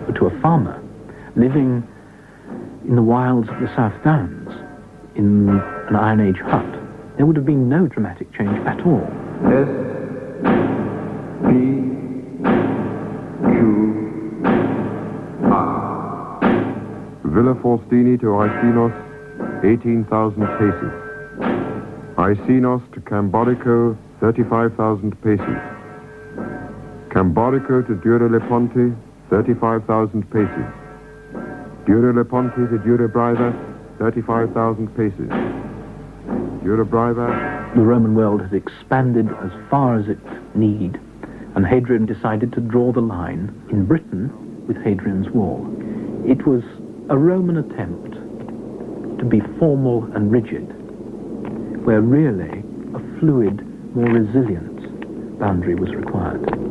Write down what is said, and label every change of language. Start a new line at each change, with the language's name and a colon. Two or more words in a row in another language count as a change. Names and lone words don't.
English: But to a farmer living in the wilds of the South Downs, in an Iron Age hut, there would have been no dramatic change at all. S, P, Q, R. Villa Faustini to Icenos, 18,000 paces. Icenos to Camborico, 35,000 paces. Camborico to Dura-Leponte, 35,000 paces. Dura-Leponte to Dura-Brivas, 35,000 paces. Dura-Brivas. The Roman world had expanded as far as it need, and Hadrian decided to draw the line in Britain with Hadrian's Wall. It was a Roman attempt to be formal and rigid, where really a fluid, more resilient boundary was required.